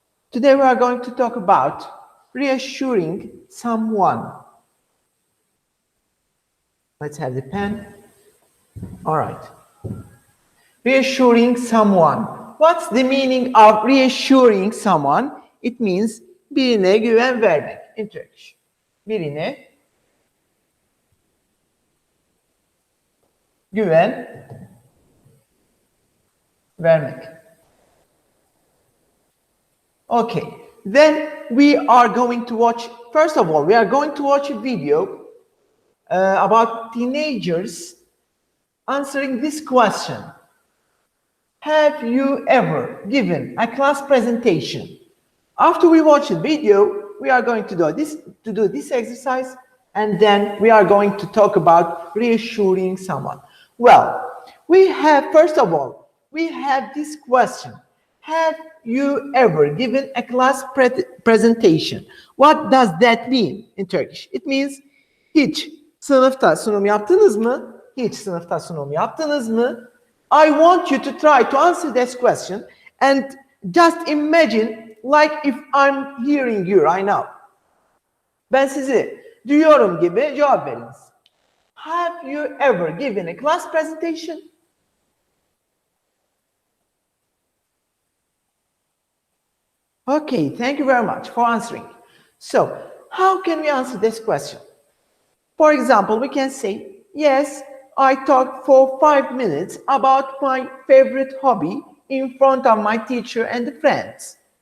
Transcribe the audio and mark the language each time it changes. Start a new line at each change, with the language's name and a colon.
English: Today we are going to talk about reassuring someone. Let's have the pen. All right. Reassuring someone. What's the meaning of reassuring someone? It means
Turkish: birine güven vermek.
English: In Turkish.
Turkish: Birine güven vermek.
English: Okay. Then we are going to watch, first of all, we are going to watch a video about teenagers answering this question. Have you ever given a class presentation? After we watch the video, we are going to do this exercise, and then we are going to talk about reassuring someone. Well, we have, first of all, we have this question. Have you ever given a class presentation? What does that mean in Turkish? It means
Turkish: hiç sınıfta sunum yaptınız mı? Hiç sınıfta sunum yaptınız mı?
English: I want you to try to answer this question and just imagine like if I'm hearing you right now.
Turkish: Ben sizi duyuyorum gibi cevap veriniz.
English: Have you ever given a class presentation? Okay, thank you very much for answering. So, how can we answer this question? For example, we can say, yes, I talked for 5 minutes about my favorite hobby in front of my teacher and the friends.